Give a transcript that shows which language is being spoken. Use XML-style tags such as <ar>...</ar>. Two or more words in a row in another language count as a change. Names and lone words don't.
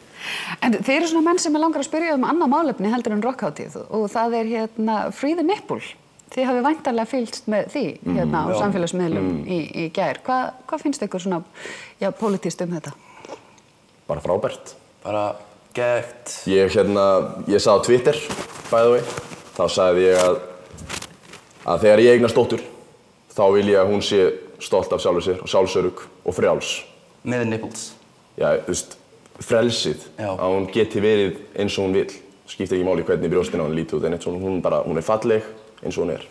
<is>En þeir eru svona menn sem langar að spyrja annað málefni heldur en rockhátíð og það er Free the Nipple. Þið hafið væntanlega fylgst með því á samfélagsmiðlum í gær. Hvað finnst ykkur svona pólitískt þetta? Bara frábært. Bara gett. Ég sá á Twitter,</is> <en>by the way,</en> <is>þá sagði ég að þegar ég eignast dóttur, þá vil ég að hún sé stolt af sjálfur sér og sjálfsörugg og frjáls. Með nipples. Já, þú veist, frelsið. Að hún geti verið eins og hún vill. Skiptir ekki máli hvernig brjóstin á hún líti út, en hún falleg eins og hún er.</is>